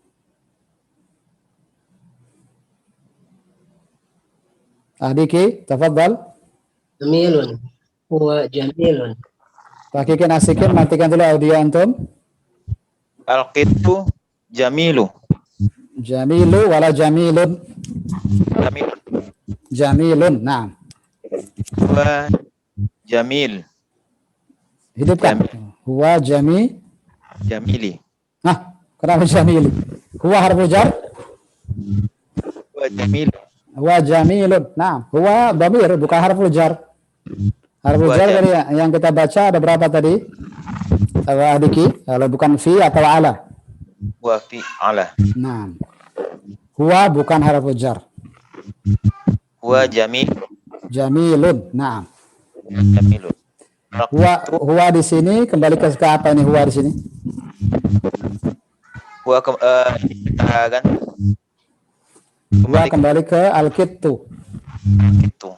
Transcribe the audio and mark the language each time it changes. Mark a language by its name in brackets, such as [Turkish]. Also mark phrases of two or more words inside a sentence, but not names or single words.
[Indonesian] Diki, tafadhal. [Arabic] جميلٌ. هو جميلٌ. [Indonesian] Pak Kiki Nasikin, matikan dulu audio antum. [Arabic] القطُّ جميلُ. جميلُ ولا جميلٌ. Jamilun. Jamilun, [Indonesian] nah. [Arabic] هو جميل. [Indonesian] Hidupkan. Huwa [Arabic] Jamili. [Indonesian] Nah, kenapa jamili? [Arabic] هو حرف جر? هو جميل. هو جميلٌ. [Indonesian] Nah, [Arabic] هو ضمير [Indonesian] bukan [Arabic] حرف جر. حرف جر [Indonesian] tadi yang kita baca ada berapa tadi? Adiki, kalau bukan fi atau ala. [Arabic] هو في على. [Indonesian] Nah. Huwa bukan [Arabic] حرف جر. هو جميل. Jamilun. [Indonesian] Nah. [Arabic] Jamilun. [Indonesian] Huwa di sini kembali ke apa ini huwa di sini? Huwa kan? Huwa kembali ke al-kittu. Itu.